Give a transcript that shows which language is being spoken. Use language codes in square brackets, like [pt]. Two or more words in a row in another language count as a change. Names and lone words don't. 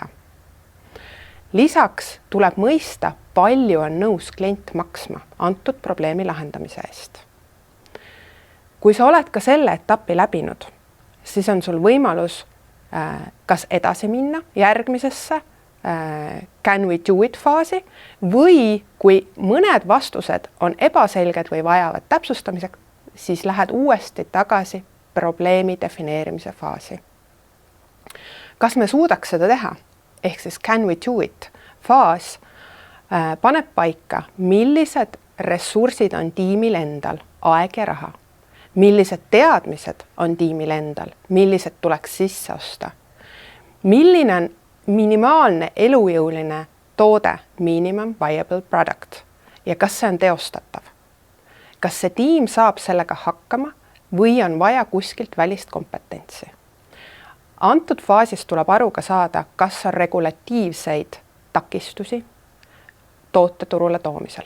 [et] Lisaks tuleb mõista, palju on nõus klient maksma antud probleemi lahendamise eest. Kui sa oled ka selle etapi läbinud, siis on sul võimalus kas edasi minna järgmisesse [en] can we do it [et] faasi või kui mõned vastused on ebaselged või vajavad täpsustamiseks, siis lähed uuesti tagasi probleemi defineerimise faasi. Kas me suudaks seda teha? Ehk siis [en] can we do it? [et] Faas paneb paika, millised ressursid on tiimil endal, aeg ja raha. Millised teadmised on tiimil endal, millised tuleks sisse osta. Milline on minimaalne elujõuline toode, [en] minimum viable product, [et] ja kas see on teostatav? Kas see tiim saab sellega hakkama või on vaja kuskilt välist kompetentsi? Antud faasis tuleb aru ka saada, kas on regulatiivseid takistusi toote turule toomisel.